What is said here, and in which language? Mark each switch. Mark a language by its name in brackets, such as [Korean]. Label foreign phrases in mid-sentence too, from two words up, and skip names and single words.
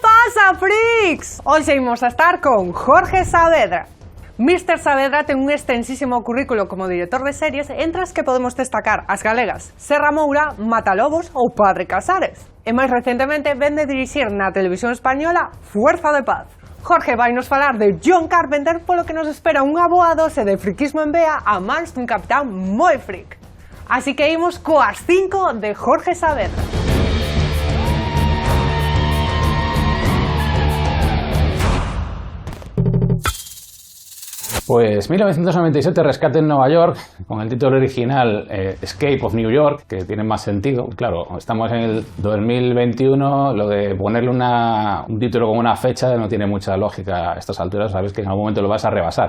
[Spanish] pasa, freaks? Hoy seguimos a estar con Jorge Saavedra. Mr. [Galician] Saavedra ten un extensísimo currículo como director de series, entre as que podemos destacar as galegas Serra Moura, Matalobos ou Padre Casares. E máis recentemente ven de dirixir na televisión española Fuerza de Paz. Jorge vai nos falar de John Carpenter, polo que nos espera unha boa dose de friquismo en vea a mans dun capitán moi freak. Así que imos coas 5 de Jorge Saavedra. [Spanish] Pues 1997, Rescate en Nueva York, con el título original Escape of New York, que tiene más sentido. Claro, estamos en el 2021, lo de ponerle un título con una fecha no tiene mucha lógica a estas alturas, sabes que en algún momento lo vas a rebasar.